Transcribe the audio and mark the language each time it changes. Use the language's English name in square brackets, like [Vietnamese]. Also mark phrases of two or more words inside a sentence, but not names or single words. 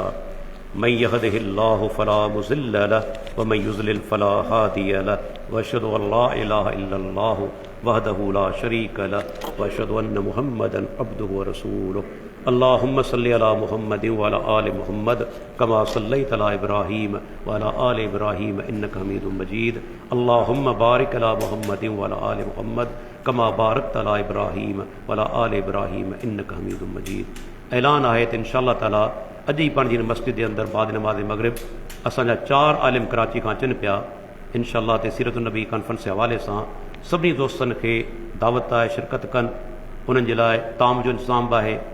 [Arabic] من يهده الله فلا مضل له ومن يضلل فلا هادي له وأشهد أن لا إله إلا الله وحده لا شريك له وأشهد أن محمدا عبده ورسوله. اللهم صل على محمد وعلى آل محمد كما صليت على إبراهيم وعلى آل إبراهيم إنك حميد مجيد. اللهم بارك على محمد وعلى آل محمد كما باركت على إبراهيم وعلى آل إبراهيم إنك حميد مجيد. [Sindhi] ऐलान आहे त [Arabic] إن شاء الله تعالى [Sindhi] अॼु ई पाण जी मस्जिद जे अंदरि बाद नमाज़ मग़रिब असांजा 4 आलिम कराची खां अचनि पिया। इंशाअल्लाह ते सीरत नबी कॉन्फ्रेंस जे हवाले सां सभी दोस्तन के दावत है शिरकत कन उन्हनि जे लाइ ताम जो इंतज़ाम बि आहे।